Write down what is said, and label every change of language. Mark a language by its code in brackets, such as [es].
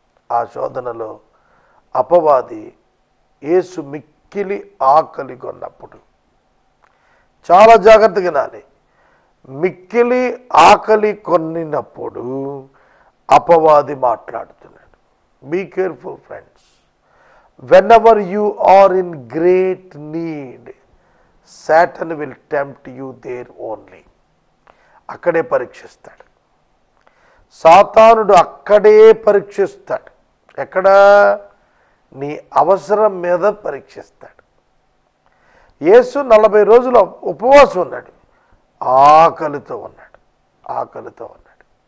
[te] ఆ శోధనలో అపవాది యేసు మిక్కిలి ఆకలి కొన్నప్పుడు, చాలా జాగ్రత్తగా వినాలి, మిక్కిలి ఆకలి కొనినప్పుడు అపవాది మాట్లాడుతున్నాడు. [en] Be careful friends. whenever you are in great need, Satan will tempt you there only. [te] అక్కడే పరీక్షిస్తాడు సాతానుడు, అక్కడే పరీక్షిస్తాడు. ఎక్కడ? నీ అవసరం మీద పరీక్షిస్తాడు. యేసు 40 రోజులు ఉపవాసం ఉన్నాడు, ఆకలితో ఉన్నాడు, ఆకలితో ఉన్నాడు.